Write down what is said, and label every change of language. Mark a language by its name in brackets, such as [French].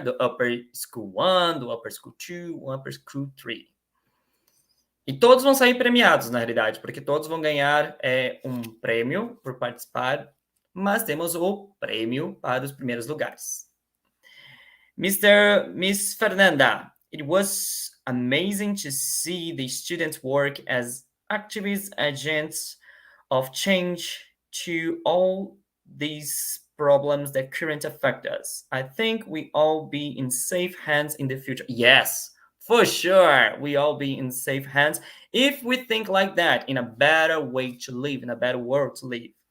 [Portuguese] Do Upper School 1, do Upper School 2, do Upper School 3. E todos vão sair premiados, na realidade, porque todos vão ganhar um prêmio por participar, mas temos o prêmio para os primeiros lugares. [English] Miss Fernanda, it was amazing to see the students work as activist agents of change to all these problems that currently affect us. I think we all be in safe hands in the future. Yes, for sure, we all be in safe hands if we think like that, in a better way to live, in a better world to live.